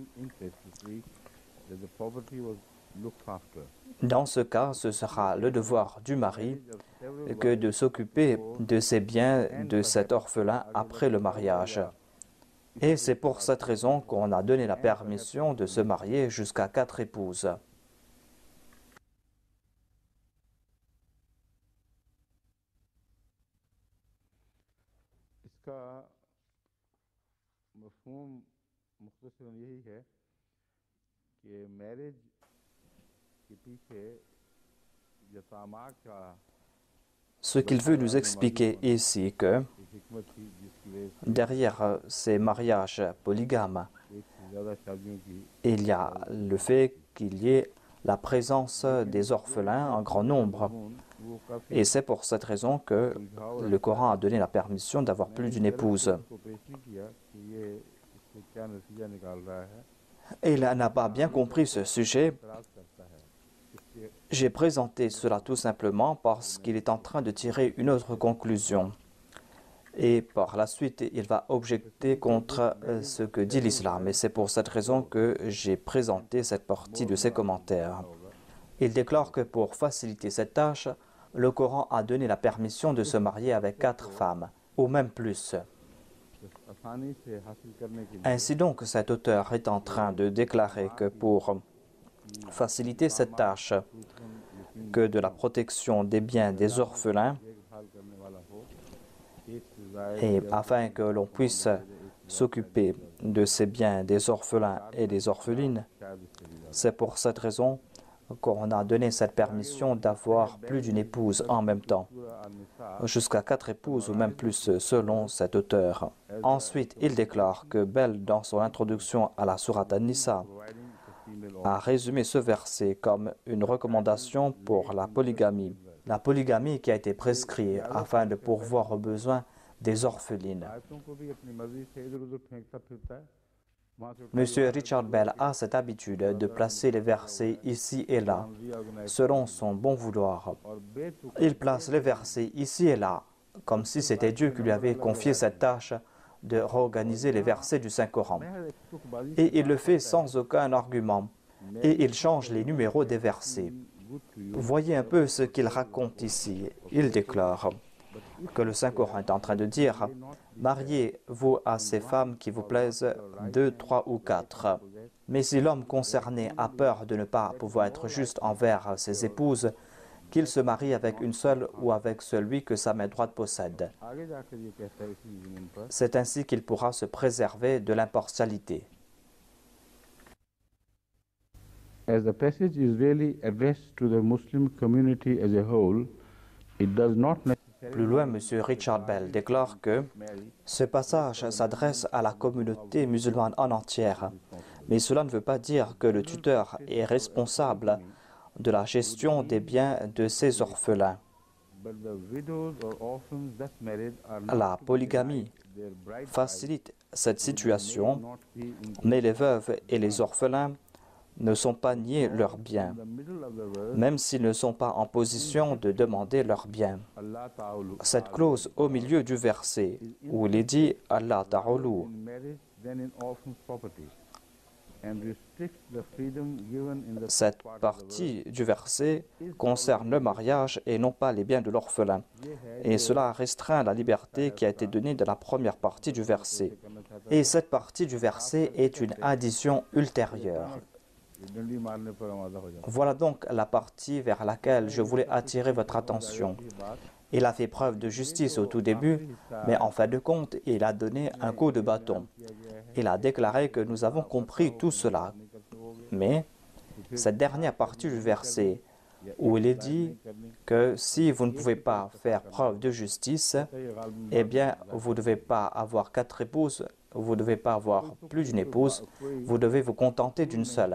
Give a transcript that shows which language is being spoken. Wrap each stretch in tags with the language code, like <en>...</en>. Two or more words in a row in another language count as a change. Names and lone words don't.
<fr>Dans ce cas, ce sera le devoir du mari que de s'occuper de ses biens de cet orphelin après le mariage. Et c'est pour cette raison qu'on a donné la permission de se marier jusqu'à 4 épouses.</fr> <ur>اس کا مفہوم مختصراً یہی ہے کہ میرج کے پیچھے یتامیٰ کا</ur> <fr>Ce qu'il veut nous expliquer ici que</fr> <ur>ایک حکمت تھی جس کی وجہ سے</ur> <fr>derrière ces mariages polygames,</fr> <ur>ایک سے زیادہ شادیوں کی</ur> <fr>il y a le fait qu'il y ait la présence des orphelins en grand nombre.</fr> <ur>وہ کافی</ur> <fr>Et c'est pour cette raison que le Coran a donné la permission d'avoir plus d'une épouse.</fr> <ur>کو پیش نہیں کیا کہ یہ اس سے کیا نتیجہ نکال رہا ہے</ur> <fr>Et il n'a pas bien compris ce sujet.</fr> <ur>اعتراض کرتا ہے اس سے</ur> <fr>J'ai présenté cela tout simplement parce qu'il est en train de tirer une autre conclusion. Et par la suite, il va objecter contre ce que dit l'islam. Et c'est pour cette raison que j'ai présenté cette partie de ses commentaires. Il déclare que pour faciliter cette tâche, le Coran a donné la permission de se marier avec 4 femmes, ou même plus.</fr> <ur>آسانی سے حاصل کرنے کے لیے</ur> <fr>Ainsi donc, cet auteur est en train de déclarer que pour faciliter cette tâche, que de la protection des biens des orphelins,</fr> <ur>دیکھ بھال کرنے والا ہو ایک سے</ur> <fr>et afin que l'on puisse s'occuper de ces biens des orphelins et des orphelines,</fr> <ur>شاید اس سے بھی زیادہ</ur> <fr>c'est pour cette raison qu'on a donné cette permission d'avoir plus d'une épouse en même temps,</fr> <ur>پورا نسا</ur> <fr>jusqu'à 4 épouses ou même plus selon cet auteur. Ensuite, il déclare que Bell, dans son introduction à la sourate An-Nisa,</fr> <en>providing the female</en> <fr>a résumé ce verset comme une recommandation pour la polygamie qui a été prescrite afin de pourvoir aux besoins des orphelines.</fr> <ur>آیتوں کو بھی اپنی مرضی سے ادھر ادھر پھینکتا پھرتا ہے وہاں سے</ur> <fr>Monsieur Richard Bell a cette habitude de placer les versets ici et là,</fr> <en>reorganize</en> <fr>selon son bon vouloir.</fr> <ur>اور بےتکا</ur> <fr>Il place les versets ici et là, comme si c'était Dieu qui lui avait confié cette tâche de réorganiser les versets du Saint-Coran.</fr> <ur>محض ایک تک بازی</ur> <fr>Et il le fait sans aucun argument. Et il change les numéros des versets.</fr> <en>good to you</en> <fr>Voyez un peu ce qu'il raconte ici. Il déclare que le Saint-Coran est en train de dire « Mariez-vous à ces femmes qui vous plaisent 2, 3 ou 4. Mais si l'homme concerné a peur de ne pas pouvoir être juste envers ses épouses, qu'il se marie avec une seule ou avec celui que sa main droite possède.</fr> <ur>آگے جا کر یہ کہتا ہے اسی زمین پر</ur> <fr>C'est ainsi qu'il pourra se préserver de l'impartialité.</fr> <en>As the passage is really addressed to the Muslim community as a whole, it does not</en> <fr>Plus loin, M. Richard Bell déclare que ce passage s'adresse à la communauté musulmane en entière, mais cela ne veut pas dire que le tuteur est responsable de la gestion des biens de ses orphelins.</fr> <en>but the widows or orphans thus married are</en> <fr>La</fr> <en>not</en> <fr>polygamie</fr> <en>their bride</en> <fr>facilite cette situation,</fr> <en>not be in</en> <fr>mais les veuves et les orphelins ne sont pas niés leurs biens,</fr> <en>the middle of the verse.</en> <fr>même s'ils ne sont pas en position de demander leurs biens.</fr> <ar>الله تعالى</ar> <fr>Cette clause au milieu du verset, où il est dit «</fr> <ar>الله تعالى »</ar> <en>in marriage than in orphans' property, and restricts the freedom given in the</en> <fr>cette</fr> <en>part of the</en> <fr>partie du verset concerne le mariage et non pas les biens de l'orphelin. Et cela restreint la liberté qui a été donnée dans la première partie du verset. Et cette partie du verset est une addition ultérieure.</fr> <ur>ڈنڈی مارنے پر آمادہ ہو جاتا</ur> <fr>Voilà donc la partie vers laquelle je voulais attirer votre attention. Il a fait preuve de justice au tout début, mais en fin de compte, il a donné un coup de bâton. Il a déclaré que nous avons compris tout cela. Mais cette dernière partie du verset, où il est dit que si vous ne pouvez pas faire preuve de justice, eh bien, vous ne devez pas avoir 4 épouses, vous ne devez pas avoir plus d'une épouse, vous devez vous contenter d'une seule.</fr>